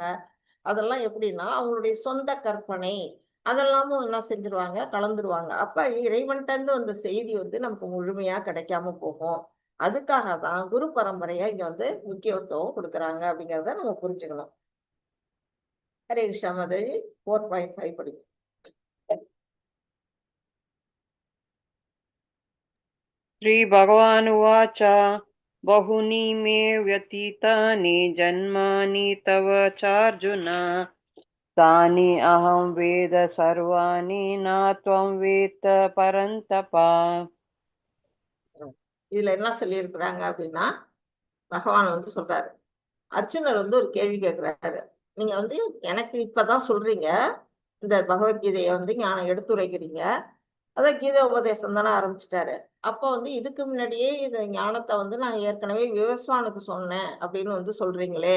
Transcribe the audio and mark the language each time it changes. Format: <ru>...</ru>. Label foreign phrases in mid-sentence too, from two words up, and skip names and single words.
<ta>அதெல்லாம் எப்படின்னா அவங்களுடைய சொந்த கற்பனை அதெல்லாமும் என்ன செஞ்சிருவாங்க, கலந்துருவாங்க. அப்ப இறைவன்கிட்ட இருந்து வந்த செய்தி வந்து நமக்கு முழுமையா கிடைக்காம போகும். அதுக்காக தான் குரு பரம்பரையா இங்க வந்து முக்கியத்துவம் கொடுக்குறாங்க அப்படிங்கிறத நம்ம புரிஞ்சுக்கணும். ஹரே கிருஷ்ணா மாதாஜி 4.5 படி.</ta> <sa>श्रीभगवानुवाच बहूनि मे व्यतीतानि जन्मानि तव चार्जुन तानि अहं वेद सर्वाणि न त्वं वेत्त परन्तप.</sa> <ta>இதுல என்ன சொல்லியிருக்கிறாங்க அப்படின்னா, பகவான் வந்து சொல்றாரு, அர்ஜுனர் வந்து ஒரு கேள்வி கேட்கிறாரு. நீங்க வந்து எனக்கு இப்பதான் சொல்றீங்க, இந்த பகவத்கீதையை வந்து ஞானம் எடுத்துரைக்கிறீங்க. அதான் கீதை உபதேசம் தானே ஆரம்பிச்சிட்டாரு. அப்போ வந்து இதுக்கு முன்னாடியே இந்த ஞானத்தை வந்து நான் ஏற்கனவே விவஸ்வானுக்கு சொன்னேன் அப்படின்னு வந்து சொல்றீங்களே.</ta>